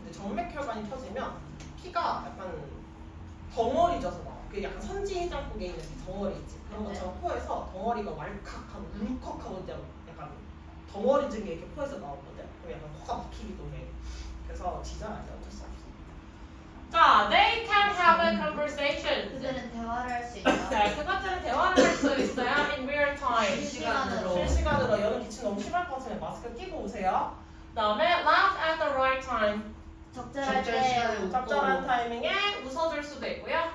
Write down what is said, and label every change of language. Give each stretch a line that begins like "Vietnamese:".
Korean: 근데 정맥혈관이 터지면 피가 약간 덩어리져서 나와. 그 약간 선지해장국에 있는 그 덩어리 있지. 그런 것처럼 코에서 덩어리가 왈칵하고 울컥하고 약간 덩어리진 게 이렇게 코에서 나오거든. 그럼 약간 코가 막히기도 해. 그래서 짖어야 돼. 어쩔 수 없어.
English: 자, they can have a conversation.
Korean: 그들은 대화를 할 수 있다. 네, 그것들은 대화를 할 수 있어요.
English: In real time.
Korean: 실시간으로. 실시간으로. 여는 기침 너무 심할 것 같으면 마스크 끼고 오세요. 그다음에
English: laugh at the right time.
Korean: 적절할 적절한 시간에 때 웃고. 적절한 타이밍에 웃어줄 수도 있고요.